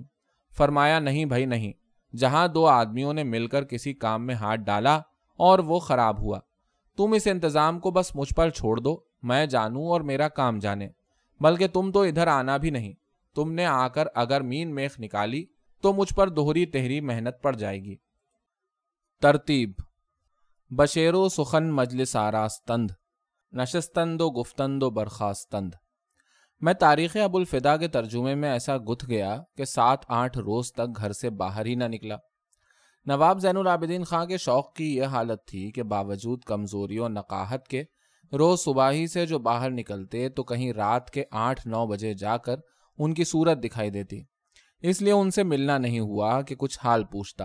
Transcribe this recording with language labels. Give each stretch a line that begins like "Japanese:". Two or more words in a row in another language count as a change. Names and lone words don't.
Urdu: فرمایا نہیں بھائی نہیں، جہاں دو آدمیوں نے مل کر کسی کام میں ہاتھ ڈالا اور وہ خراب ہوا، تم اس انتظام کو بس مجھ پر چھوڑ دو، میں جانوں اور میرا کام جانے۔ بلکہ تم تو ادھر آنا بھی نہیں، تم نے آ کر اگر مین میخ نکالی تو مجھ پر دوہری تہری محنت پڑ جائے گی۔
Persian: ترتیب: بشیر و سخن مجلس آراستند، نشستند و گفتند و برخاستند۔
Urdu: میں تاریخ ابو الفدا کے ترجمے میں ایسا گتھ گیا کہ 7-8 روز تک گھر سے باہر ہی نہ نکلا۔ نواب زین العابدین خان کے شوق کی یہ حالت تھی کہ باوجود کمزوری و نقاہت کے روز صبح ہی سے جو باہر نکلتے تو کہیں رات کے 8-9 بجے جا کر ان کی صورت دکھائی دیتی، اس لیے ان سے ملنا نہیں ہوا کہ کچھ حال پوچھتا۔